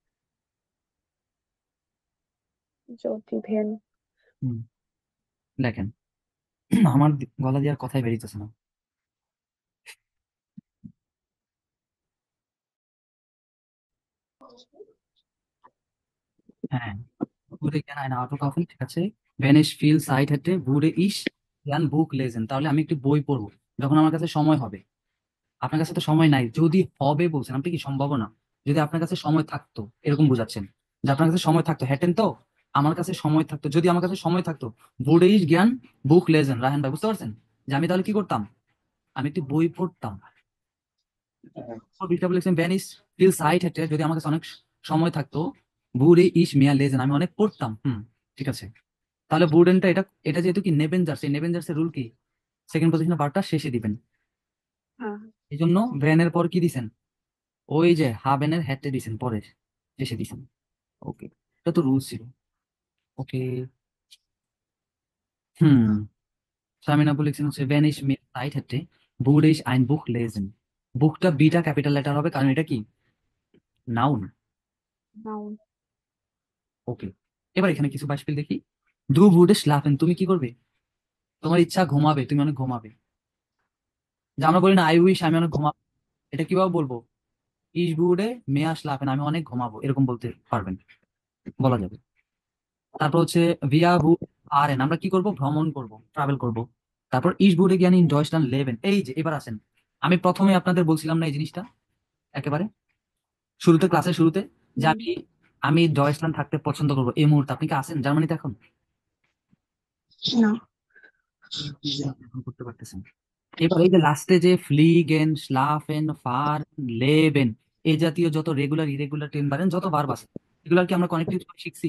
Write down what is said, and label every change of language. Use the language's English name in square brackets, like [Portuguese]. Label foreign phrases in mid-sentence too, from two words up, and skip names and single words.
[Bangla] যদি ভেন। হুম, দেখেন আমার গলা দিয়ে আর কথাই বেরিতেছে না। হ্যাঁ, [German] wurde gerne ein Auto kaufen, [Bangla] ঠিক আছে। [German] wenn ich viel Zeit hätte würde ich ein Buch lesen, [Bangla] তাহলে আমি একটি বই পড়বো যখন আমার কাছে সময় হবে। আপনার কাছে তো সময় নাই, যদি হবে বলছেন আপনি, কি সম্ভাবনা। যদি আপনার কাছে সময় থাকতো এরকম বোঝাচ্ছেন, যে আপনার কাছে সময় থাকতো, হ্যাটেন তো আমার কাছে সময় থাকতো, যদি আমার কাছে সময় থাকতো [German] würde ich gern Buch lesen. [Bangla] রায়হান ভাই বুঝতে পারছেন যে আমি তাহলে কি করতাম? আমি একটি বই পড়তাম। বিশটা বলেছেন [German] wenn ich viel Zeit hätte, [Bangla] যদি আমার কাছে অনেক সময় থাকতো [German] würde ich mehr lesen, [Bangla] আমি অনেক পড়তাম। ঠিক আছে। তাহলে বুডেনটা এটা এটা যেহেতু কি নেবেঞ্জার্স, এই নেবেঞ্জার্সের রুল কি? সেকেন্ড পজিশনে বারটা শেষে দিবেন। হ্যাঁ, এই জন্য ভ্যানের পর কি দিছেন? ওই যে হাবেনের হ্যাটে দিছেন, পরে শেষে দিছেন। ওকে, এটা তো রুলস ছিল। ওকে। হুম। সামিন আপু লিখছেন হচ্ছে [German] wenn ich mehr Zeit hätte würde ich ein Buch lesen। [Bangla] বুকটা বিটা ক্যাপিটাল লেটার হবে কারণ এটা কি নাউন। নাউন। ওকে। এবার এখানে কিছু beispiel দেখি। [German] du würdest schlafen, [Bangla] তুমি কি করবে? তোমার ইচ্ছা ঘুমাবে, তুমি অনেক ঘুমাবে। যে আমরা বলি না [English] I wish [Bangla] আমি অনেক ঘুমাবো, এটা কিভাবে বলবো? [German] ich würde mehr schlafen, [Bangla] আমি অনেক ঘুমাবো, এরকম বলতে পারবেন, বলা যাবে। তারপর হচ্ছে [German] wir fahren, [Bangla] আমরা কি করব? ভ্রমণ করব, ট্রাভেল করব। তারপর [German] ich würde gerne in Deutschland leben, [Bangla] এই যে এবার আসেন, আমি প্রথমে আপনাদের বলছিলাম না এই জিনিসটা একেবারে শুরুতে, ক্লাসের শুরুতে, যে হুম। আমি আমি ডয়েচল্যান্ড থাকতে পছন্দ করবো এই মুহূর্তে। আপনি কি আছেন জার্মানিতে এখন? না। এখন করতে পারতেছেন। এবার এই যে লাস্টে যে ফ্লিগেন, স্লাফেন, ফারেন, লেবেন, এই জাতীয় যত [English] regular irregular [Bangla] টেন বারেন যত ভার্ব আছে, এগুলোর কি আমরা [German] Konjunktiv zwei [Bangla] শিখছি?